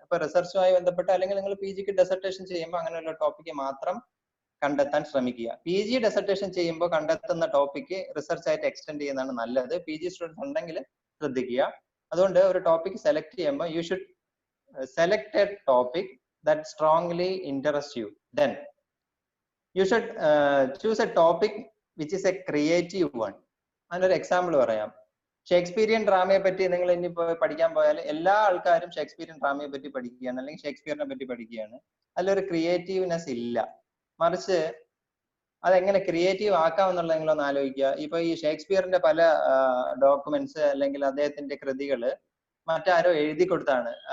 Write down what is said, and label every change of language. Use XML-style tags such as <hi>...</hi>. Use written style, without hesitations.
<ml>ഇപ്പൊ റിസർച്ചുമായി ബന്ധപ്പെട്ട് അല്ലെങ്കിൽ നിങ്ങൾ PGക്ക് ഡെസർട്ടേഷൻ ചെയ്യുമ്പോൾ അങ്ങനെയുള്ള ടോപ്പിക്ക് മാത്രം കണ്ടെത്താൻ ശ്രമിക്കുക. PG ഡെസർട്ടേഷൻ ചെയ്യുമ്പോൾ കണ്ടെത്തുന്ന ടോപ്പിക്ക് റിസർച്ച് ആയിട്ട് എക്സ്റ്റെൻഡ് ചെയ്യുന്നതാണ് നല്ലത്. PG സ്റ്റുഡൻസ് ഉണ്ടെങ്കിൽ ശ്രദ്ധിക്കുക. അതുകൊണ്ട് ഒരു ടോപ്പിക് സെലക്ട് ചെയ്യുമ്പോൾ</ml> <en>You should select a topic that strongly interests you. Then you should choose a topic which is a creative one.</en> <ml>അതിനൊരു എക്സാമ്പിൾ പറയാം. ഷേക്സ്പിയറിയൻ ഡ്രാമയെ പറ്റി നിങ്ങൾ ഇനി പഠിക്കാൻ പോയാൽ എല്ലാ ആൾക്കാരും ഷേക്സ്പിയറിയൻ ഡ്രാമയെ പറ്റി പഠിക്കുകയാണ്, അല്ലെങ്കിൽ ഷേക്സ്പിയറിനെ പറ്റി പഠിക്കുകയാണ്. അതിലൊരു ക്രിയേറ്റീവ്നെസ് ഇല്ല. മറിച്ച് അതെങ്ങനെ ക്രിയേറ്റീവ് ആക്കാമെന്നുള്ളത് നിങ്ങളൊന്ന് ആലോചിക്കുക. ഇപ്പൊ ഈ ഷേക്സ്പിയറിന്റെ പല ഡോക്യുമെന്റ്സ് അല്ലെങ്കിൽ അദ്ദേഹത്തിന്റെ കൃതികള് മറ്റാരോ എഴുതി കൊടുത്താണ്.</ml>